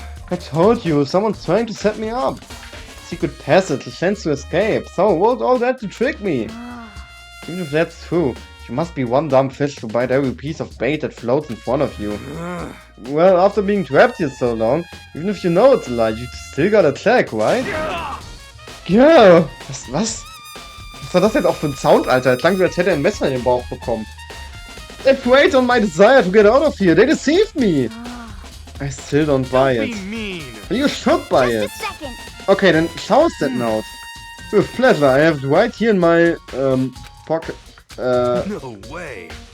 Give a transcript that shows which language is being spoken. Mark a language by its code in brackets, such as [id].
[en] I told you, someone's trying to set me up. Secret passage, a chance to escape. So, what all that to trick me? Even if that's true, you must be one dumb fish to bite every piece of bait that floats in front of you. Well, after being trapped here so long, even if you know it's a lie, you still gotta check, right? [de] Ja! Was? Was war das jetzt auch für ein Sound, Alter? Es klang wie, als hätte er ein Messer in den Bauch bekommen. [en] They preyed on my desire to get out of here. They deceived me. I still don't buy it. You should buy it. Okay, then show us that note. With pleasure. I have it right here in my pocket. No way.